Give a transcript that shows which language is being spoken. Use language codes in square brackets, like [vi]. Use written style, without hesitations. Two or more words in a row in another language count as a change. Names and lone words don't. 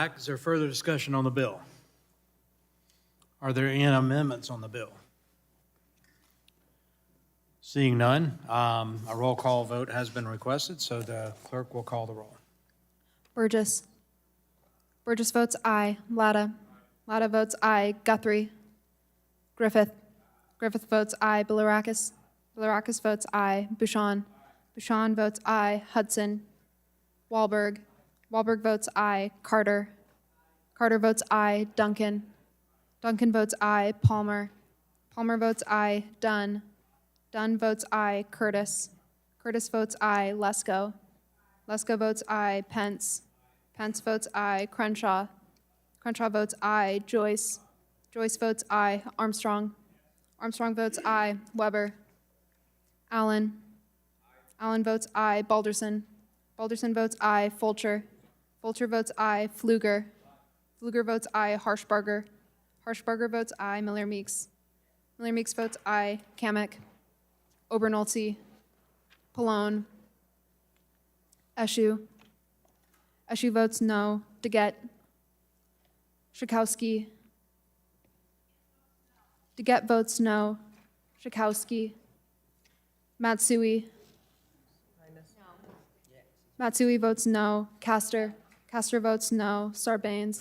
[en] Is there further discussion on the bill? Are there any amendments on the bill? Seeing none, a roll call vote has been requested, so the clerk will call the roll. Burgess. Burgess votes aye. Latta. Latta votes aye. Guthrie. Griffith. Griffith votes aye. Bilirakis. Bilirakis votes aye. Bouchon. Bouchon votes aye. Hudson. Wahlberg. Wahlberg votes aye. Carter. Carter votes aye. Duncan. Duncan votes aye. Palmer. Palmer votes aye. Dunn. Dunn votes aye. Curtis. Curtis votes aye. Lesko. Lesko votes aye. Pence. Pence votes aye. Crenshaw. Crenshaw votes aye. Joyce. Joyce votes aye. Armstrong. Armstrong votes aye. Weber. Allen. Allen votes aye. Balderson. Balderson votes aye. Fulcher. Fulcher votes aye. Pfluger. Pfluger votes aye. Harshbarger. Harshbarger votes aye. Miller Meeks. Miller Meeks votes aye. Kamek. Obernolte. Pallone. Eshu. Eshu votes no. DeGette. Schakowsky. DeGette votes no. Schakowsky. Matsui. Matsui votes no. Castor. Castor votes no. Sarbanes.